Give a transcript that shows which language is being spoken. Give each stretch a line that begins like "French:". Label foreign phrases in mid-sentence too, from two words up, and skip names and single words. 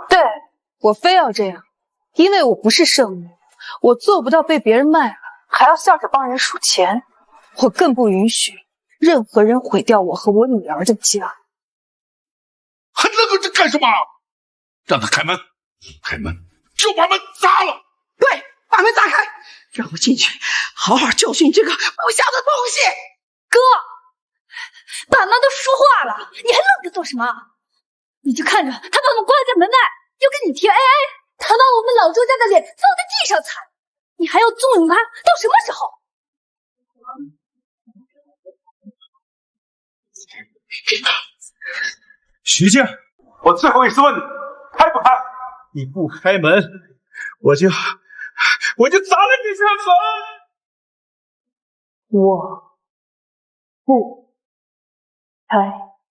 Chinese: 對，我非要這樣，因為我不是聖母，我做不到被別人賣了還要笑着幫人數錢，我更不允許任何人毀掉我和我女兒的家。還愣着幹什麼？讓他開門，開門就把門砸了。對，把門砸開，讓我進去好好教訓這個不孝的東西。哥，爸媽都說話了，你還愣着做什麼？你就看着他把我們關在門外，又跟你提 AA， 他把我们老周家的臉放在地上踩，你還要縱容他到什麼時候？許靜，我最後一次問你，開不開？你不開門，我就砸了這扇門。我不開。